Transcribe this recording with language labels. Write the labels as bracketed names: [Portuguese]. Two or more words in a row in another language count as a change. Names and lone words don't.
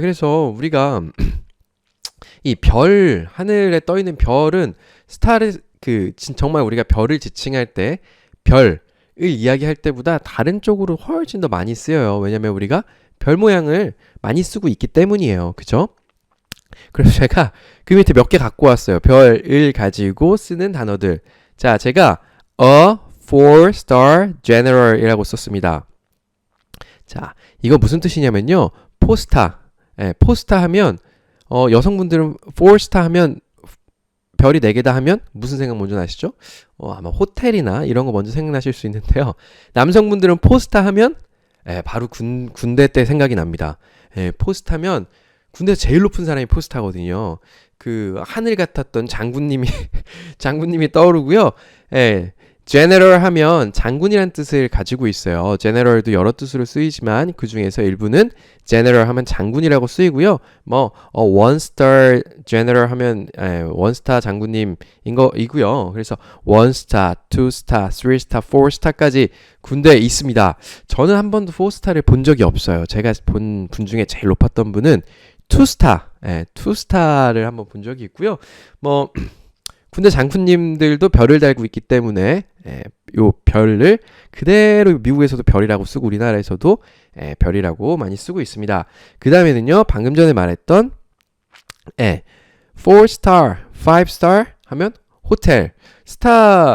[Korean] 그래서 우리가 이 별, 하늘에 떠 있는 별은 스타를 정말 우리가 별을 지칭할 때 별을 이야기할 때보다 다른 쪽으로 훨씬 더 많이 쓰여요. 왜냐면 우리가 별 모양을 많이 쓰고 있기 때문이에요. 그죠? 그래서 제가 그 밑에 몇 개 갖고 왔어요. 별을 가지고 쓰는 단어들. 자, 제가 [English] a 4-star general [Korean] 이라고 썼습니다. 자, 이거 무슨 뜻이냐면요. 포스타. 포스타 하면 여성분들은 4-star 하면 별이 4개다 하면 무슨 생각 먼저 나시죠? 아마 호텔이나 이런 거 먼저 생각나실 수 있는데요. 남성분들은 포스타 하면 바로 군대 때 생각이 납니다. 포스타면 군대 제일 높은 사람이 포스타거든요. 하늘 같았던 장군님이 떠오르고요. general 하면 장군이란 뜻을 가지고 있어요. general도 여러 뜻으로 쓰이지만 그 중에서 일부는 general 하면 장군이라고 쓰이고요. [English] one star general [Korean] 하면 [English] one star [Korean] 장군님인 거이고요. 그래서 [English] one star, two star, three star, four star [Korean] 까지 군대에 있습니다. 저는 한 번도 [English] four star [Korean] 를 본 적이 없어요. 제가 본 분 중에 제일 높았던 분은 [English] two star, two star [Korean] 를 한번 본 적이 있고요. 군대 장군님들도 별을 달고 있기 때문에 요 별을 그대로 미국에서도 별이라고 쓰고 우리나라에서도 별이라고 많이 쓰고 있습니다. 그 다음에는요. 방금 전에 말했던 [English] 4-star, 5-star [Korean] 하면 호텔.